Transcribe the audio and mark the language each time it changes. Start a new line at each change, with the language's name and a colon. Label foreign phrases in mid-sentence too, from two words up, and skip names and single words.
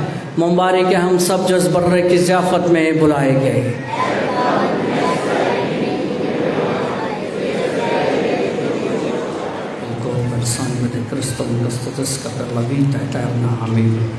Urdu: مبارک ہے ہم سب جو اس برے کی ضیافت میں بلائے گئے۔
Italian: Sangue di Cristo custodisca per la vita eterna. Amen.